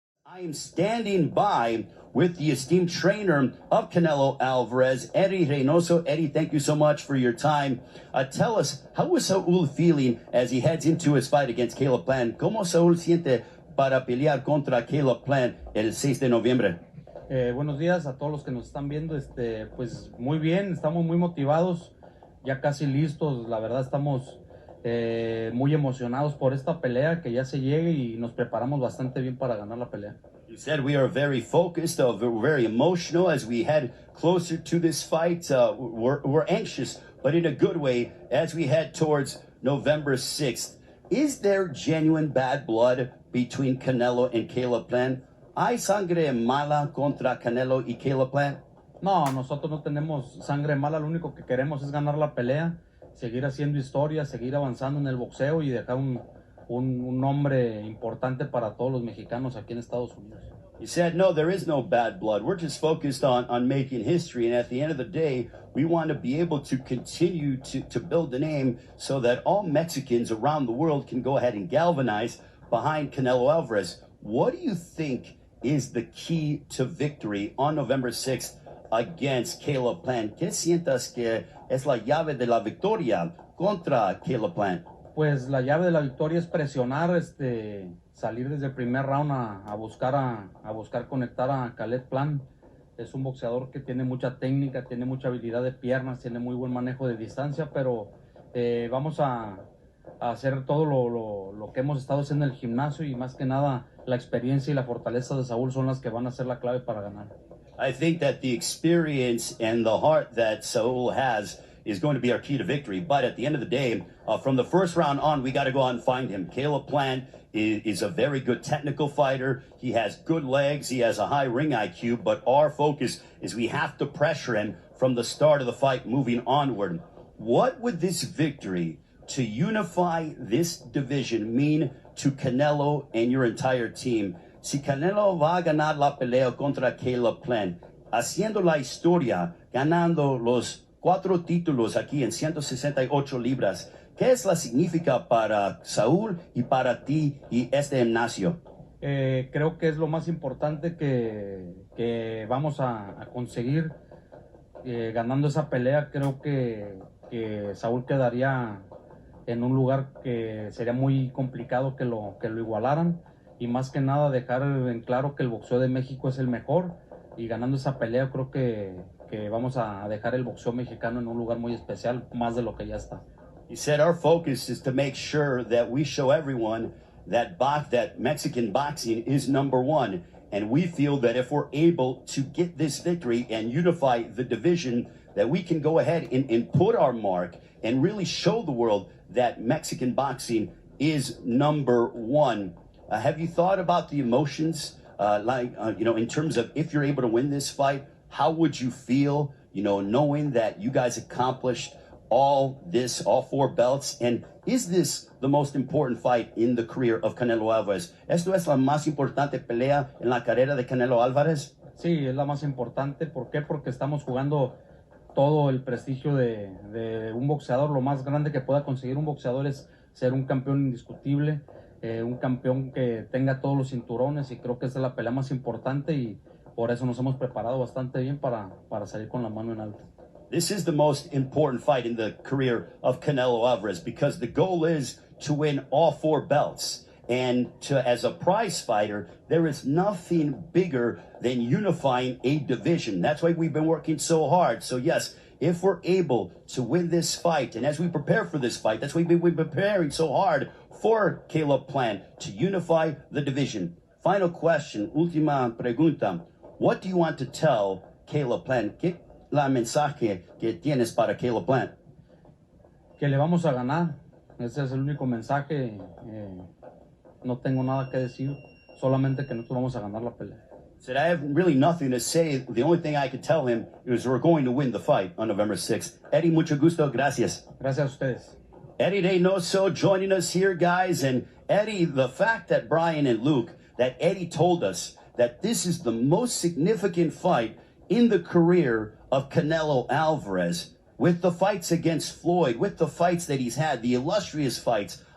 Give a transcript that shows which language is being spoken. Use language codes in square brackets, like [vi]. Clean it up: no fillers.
[en] I am standing by with the esteemed trainer of Canelo Alvarez, Eddy Reynoso. Eddy, thank you so much for your time. Tell us, how is Saul feeling as he heads into his fight against Caleb Plant? [es] ¿Cómo Saul siente para pelear contra Caleb Plant el 6 de noviembre? Buenos días a todos los que nos están viendo. Pues muy bien, estamos muy motivados, ya casi listos. La verdad estamos muy emocionados por esta pelea, que ya se llegue, y nos preparamos bastante bien para ganar la pelea. [en] You said we are very focused, very emotional as we head closer to this fight. We're anxious, but in a good way, as we head towards November 6th. Is there genuine bad blood between Canelo and Caleb Plant? [es] ¿Hay sangre mala contra Canelo y Caleb Plant? No, nosotros no tenemos sangre mala. Lo único que queremos es ganar la pelea, seguir haciendo historia, seguir avanzando en el boxeo y dejar un nombre importante para todos los mexicanos aquí en Estados Unidos. [en] You said, no, there is no bad blood. We're just focused on making history. And at the end of the day, we want to be able to continue to build the name so that all Mexicans around the world can go ahead and galvanize behind Canelo Alvarez. What do you think is the key to victory on November 6th against Caleb Plant? [es] ¿Qué sientas que es la llave de la victoria contra Caleb Plant? Pues la llave de la victoria es presionar, salir desde el primer round a buscar conectar a Caleb Plant. Es un boxeador que tiene mucha técnica, tiene mucha habilidad de piernas, tiene muy buen manejo de distancia, pero vamos a hacer todo lo que hemos estado haciendo en el gimnasio, y más que nada la experiencia y la fortaleza de Saúl son las que van a ser la clave para ganar. [en] I think that the experience and the heart that Saul has is going to be our key to victory. But at the end of the day, from the first round on, we got to go out and find him. Caleb Plant is a very good technical fighter. He has good legs. He has a high ring IQ. But our focus is we have to pressure him from the start of the fight moving onward. What would this victory to unify this division mean to Canelo and your entire team? [es] Si Canelo va a ganar la pelea contra Caleb Plant, haciendo la historia, ganando los 4 títulos aquí en 168 libras, ¿qué es la significa para Saúl y para ti y este gimnasio? Creo que es lo más importante que vamos a conseguir ganando esa pelea. Creo que Saúl quedaría en un lugar que sería muy complicado que lo igualaran, y más que nada dejar en claro que el boxeo de México es el mejor, y ganando esa pelea creo que vamos a dejar el boxeo mexicano en un lugar muy especial, más de lo que ya está. [en] You said our focus is to make sure that we show everyone that Mexican boxing is number one, and we feel that if we're able to get this victory and unify the division, that we can go ahead and put our mark and really show the world that Mexican boxing is number one. Have you thought about the emotions, in terms of if you're able to win this fight, how would you feel, knowing that you guys accomplished all 4 belts? And is this the most important fight in the career of Canelo Alvarez? [es] ¿Esto es la más importante pelea en la carrera de Canelo Alvarez? Sí, es la más importante. ¿Por qué? Porque estamos jugando todo el prestigio de un boxeador. Lo más grande que pueda conseguir un boxeador es ser un campeón indiscutible, un campeón que tenga todos los cinturones, y creo que esa es la pelea más importante, y por eso nos hemos preparado bastante bien para salir con la mano en alto. [en] This is the most important fight in the career of Canelo Alvarez, because the goal is to win all 4 belts. And as a prize fighter, there is nothing bigger than unifying a division. That's why we've been working so hard. So yes, if we're able to win this fight, and as we prepare for this fight, that's why we've been preparing so hard for Caleb Plant to unify the division. Final question, [es] última pregunta. [en] What do you want to tell Caleb Plant? [es] ¿Qué la mensaje que tienes para Caleb Plant? Que le vamos a ganar. Ese es el único mensaje. No tengo nada que decir, solamente que nosotros vamos a ganar la pelea. [en] Said, I have really nothing to say. The only thing I could tell him is we're going to win the fight on November 6th. [es] Eddy, mucho gusto. Gracias. Gracias a ustedes. [en] Eddy Reynoso joining us here, guys. And Eddy, the fact that Brian and Luke, that Eddy told us that this is the most significant fight in the career of Canelo Alvarez, with the fights against Floyd, with the fights that he's had, the illustrious fights,